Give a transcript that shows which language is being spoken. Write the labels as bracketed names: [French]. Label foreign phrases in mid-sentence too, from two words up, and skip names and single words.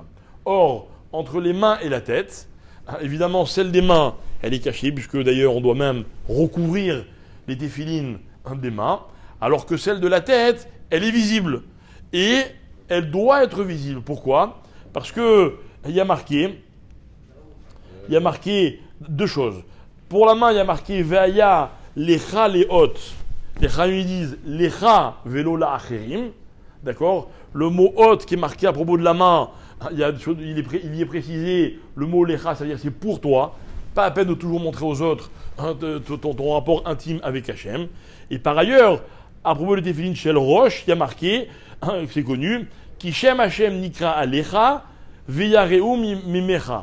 [French] Or, entre les mains et la tête, évidemment, celle des mains, elle est cachée, puisque d'ailleurs, on doit même recouvrir les téphilines des mains, alors que celle de la tête, elle est visible. Et elle doit être visible. Pourquoi ? Parce qu'il y a marqué deux choses. Pour la main, il y a marqué [Hebrew] והיה לך לאות. [French] Les Chachamim disent [Hebrew] לך ולא לאחרים. [French] D'accord ? Le mot hot qui est marqué à propos de la main, il y est précisé le mot lecha, c'est-à-dire c'est pour toi. Pas à peine de toujours montrer aux autres ton rapport intime avec Hachem. Et par ailleurs, à propos de [Hebrew] תפילין של ראש, [French] il y a marqué, c'est connu, [Hebrew] כי שם השם נקרא עליך ויראו ממך.